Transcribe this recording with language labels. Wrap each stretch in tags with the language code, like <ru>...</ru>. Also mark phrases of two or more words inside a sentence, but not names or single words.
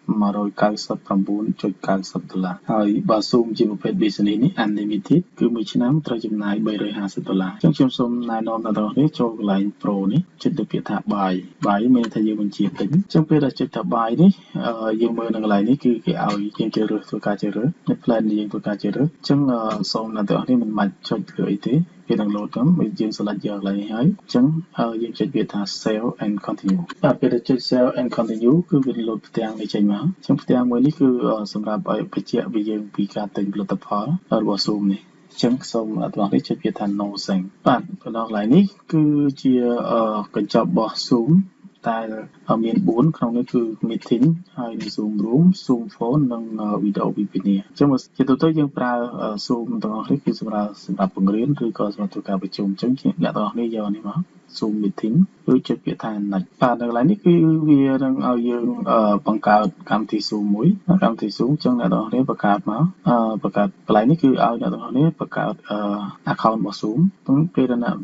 <km>$199.90 ហើយបើ Zoom ជាប្រភេទ Business នេះ Unlimited គឺមួយឆ្នាំត្រូវចំណាយ$350អញ្ចឹងខ្ញុំសូមណែនាំដល់អ្នកនរគ្នាចូលកន្លែង Pro នេះចុចទៅពាក្យថា buy មានន័យថាយើងបញ្ជាទិញអញ្ចឹងពេលដែលចុចថា buy នេះយើងមើលនៅកន្លែងនេះគឺគេ ឲ្យយើងជ្រើសរើសធ្វើការជ្រើសរើសនៅ plan នេះយើងធ្វើការជ្រើសរើសអញ្ចឹងសូមអ្នកនរគ្នាមិនបាច់ចុចលើអីទេវានឹង load ទៅយើង select យកកន្លែងនេះហើយអញ្ចឹងយើងចុចវាថា</km> <en>save and continue</en> <km>បាទពេលដែលចុច</km> <en>save and continue</en> <km>គឺវា load ផ្ទាំងនេះចេញមកអញ្ចឹងផ្ទាំងមួយនេះគឺសម្រាប់ឲ្យបញ្ជាក់ពីយើងពីការទិញផលិតផលរបស់ Zoom នេះអញ្ចឹងសូមអ្នកទាំងអស់នេះចុចវាថា</km> <en>no sync</en> <km>បាទបណ្ដោះកន្លែងនេះគឺជាកញ្ចប់របស់ Zoom តែមាន4ក្នុងនេះគឺ meeting ហើយនិង Zoom room Zoom phone និង video webinar អញ្ចឹងជាទូទៅយើងប្រើ Zoom ទាំងអស់នេះគឺសម្រាប់បង្រៀនឬក៏សម្រាប់ធ្វើការប្រជុំអញ្ចឹងអ្នកទាំងអស់នេះយកនេះមក Zoom meeting ឬចុចពាក្យថា next បាទនៅកន្លែងនេះគឺវានឹងឲ្យយើងបង្កើតកម្មវិធី Zoom មួយកម្មវិធី Zoom អញ្ចឹងអ្នកទាំងអស់នេះបង្កើតមកបង្កើតកន្លែងនេះគឺឲ្យអ្នកទាំងអស់នេះបង្កើតaccount របស់ Zoom ពេលដែលអ្នក</km>